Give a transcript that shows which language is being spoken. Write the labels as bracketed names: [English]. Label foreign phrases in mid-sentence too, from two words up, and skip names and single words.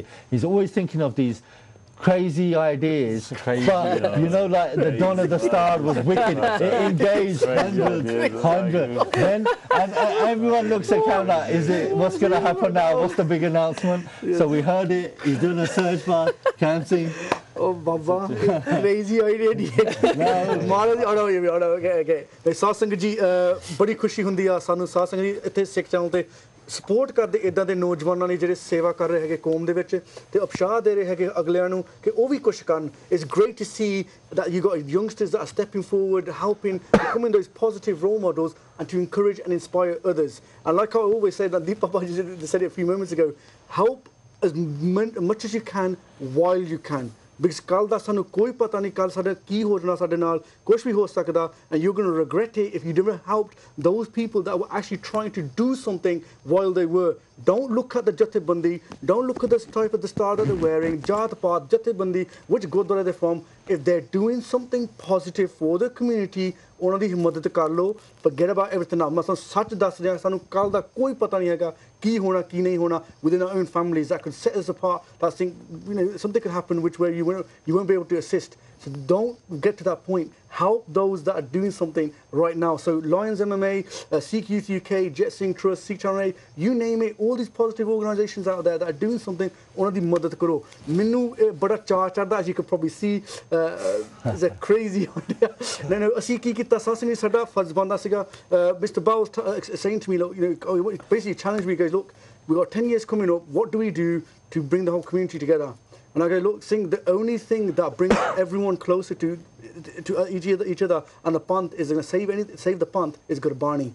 [English] He's always thinking of these crazy ideas, but the Dawn of the Star was wicked. It engaged hundreds. Then and everyone looks at Cam like, what's going to happen now? What's the big announcement? So we heard it. He's doing a search bar. Cam Singh. Oh, Baba, crazy idea. Okay. [Punjabi] ਸਾਧ ਸੰਗਤ ਜੀ, ਬੜੀ ਖੁਸ਼ੀ ਹੁੰਦੀ ਆ ਸਾਨੂੰ ਸਾਧ ਸੰਗਤ ਜੀ ਇੱਥੇ Sikh channel ਤੇ ਸਪੋਰਟ ਕਰਦੇ ਇਦਾਂ ਦੇ ਨੌਜਵਾਨਾਂ ਨੇ ਜਿਹੜੇ ਸੇਵਾ ਕਰ ਰਹੇ ਹੈਗੇ ਕੌਮ ਦੇ ਵਿੱਚ ਤੇ ਉਤਸ਼ਾਹ ਦੇ ਰਹੇ ਹੈਗੇ ਅਗਲਿਆਂ ਨੂੰ ਕਿ ਉਹ ਵੀ ਕੁਝ ਕਰਨ. [English] It's great to see that you got youngsters that are stepping forward, helping, becoming those positive role models and to encourage and inspire others. And like I always said, that Deep Papa said it a few moments ago, help as much as you can while you can. Because [Punjabi] ਕੱਲ ਦਾ ਸਾਨੂੰ ਕੋਈ ਪਤਾ ਨਹੀਂ ਕੱਲ ਸਾਡਾ ਕੀ ਹੋ ਜਾਣਾ ਸਾਡੇ ਨਾਲ ਕੁਝ ਵੀ ਹੋ ਸਕਦਾ [English] and you're going to regret it if you never helped those people that were actually trying to do something while they were. Don't look at the Jathebandi, don't look at the type of the star that they're wearing, [Punjabi] ਜਾਤ ਪਾਤ, [English] Jathebandi, which Gurdwara they're from. If they're doing something positive for the community, [Punjabi] ਉਹਨਾਂ ਦੀ ਮਦਦ ਕਰ ਲਓ. [English] Forget about everything else. [Punjabi] ਮੈਂ ਤੁਹਾਨੂੰ ਸੱਚ ਦੱਸ ਰਿਹਾ, ਸਾਨੂੰ ਕੱਲ ਦਾ ਕੋਈ ਪਤਾ ਨਹੀਂ ਹੈਗਾ ਕੀ ਹੋਣਾ ਕੀ ਨਹੀਂ ਹੋਣਾ [English] within our own families that could set us apart. That thing, something could happen which where you won't be able to assist. So don't get to that point. Help those that are doing something right now. So Lions MMA, Sikh Youth UK, Jet Singh Trust, Sikh Channel, you name it, all these positive organisations out there that are doing something, [Punjabi] ਉਹਨਾਂ ਦੀ ਮਦਦ ਕਰੋ. ਮੈਨੂੰ ਬੜਾ ਚਾਅ ਚੜ੍ਹਦਾ, [English] as you could probably see, it's a crazy idea. No, [Punjabi] ਅਸੀਂ ਕੀ ਕੀਤਾ, ਸਾਸਨੀ ਸਾਡਾ ਫਰਜ਼ ਬਣਦਾ ਸੀਗਾ. [English] Mr. Bowles saying to me, look, you know, basically challenged me, he goes, look, we've got 10 years coming up, what do we do to bring the whole community together? And I go, look, Singh, the only thing that brings everyone closer to each other and the Panth is going to save the Panth is Gurbani.